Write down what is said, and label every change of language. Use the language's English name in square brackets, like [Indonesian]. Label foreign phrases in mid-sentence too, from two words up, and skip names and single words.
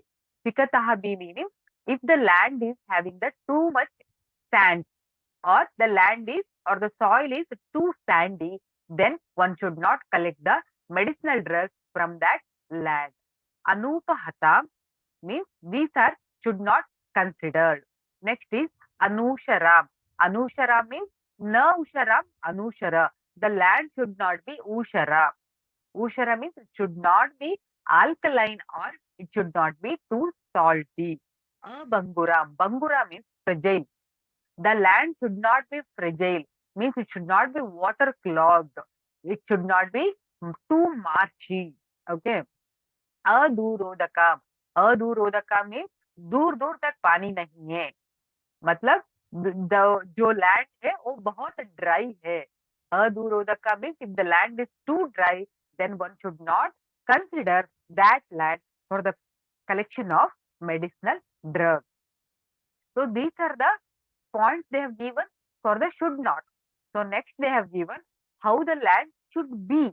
[English] Sikatabihi meaning if the land is having the too much sand, or the land is or the soil is too sandy, then one should not collect the medicinal drugs from that land. Anupahatam means these are should not considered. Next is anusharam. Anusharam means na usharam, anushara. The land should not be ushara. Ushara means it should not be alkaline or it should not be too salty. Bangura. Bangura means fragile. The land should not be fragile, means it should not be waterlogged. It should not be too marshy. [Hindi] Okay. अधूरोदका. अधूरोदका means दूर दूर तक पानी नहीं है. मतलब जो लैंड है वो बहुत ड्राई है. [English] अधूरोदका means if the land is too dry, then one should not consider that land for the collection of medicinal drugs. So these are the points they have given for the should not. So next they have given how the land should be.